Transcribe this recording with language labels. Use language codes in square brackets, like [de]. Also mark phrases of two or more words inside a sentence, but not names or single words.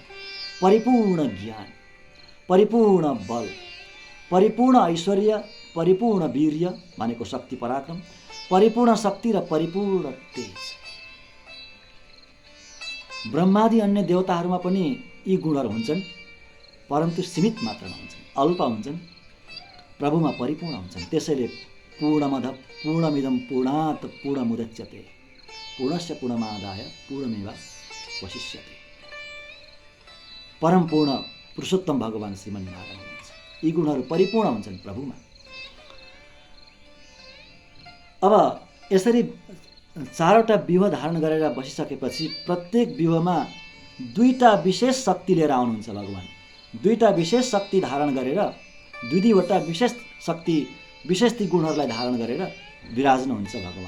[ne] परिपूर्ण ज्ञान, परिपूर्ण बल, परिपूर्ण ऐश्वर्य, परिपूर्ण वीर्य भनेको शक्ति पराक्रम, परिपूर्ण शक्ति र परिपूर्ण तेज। ब्रह्मादि अन्य देवताहरूमा पनि यी गुणहरू हुन्छन्, परन्तु सीमित मात्रामा हुन्छन्, अल्प हुन्छन्। प्रभुमा परिपूर्ण हुन्छन्। [sa] त्यसैले पूर्णमद पूर्णमिदं पूर्णात् पूर्णमुदच्यते पूर्णस्य पूर्णमादाय पूर्णमेवावशिष्यते। [ne] परम पूर्ण पुरुषोत्तम भगवान श्रीमन्नारायण हुनुहुन्छ। यी गुणहरू परिपूर्ण हुन्छन् प्रभुमा। अब यसरी चारवटा व्यूह धारण गरेर बसिसकेपछि प्रत्येक व्यूहमा दुईटा विशेष शक्ति लिएर आउनुहुन्छ भगवान। दुईटा विशेष शक्ति धारण गरेर दुईवटा विशेष शक्ति, विशेष ती गुणहरूलाई धारण गरेर विराज्नुहुन्छ भगवान।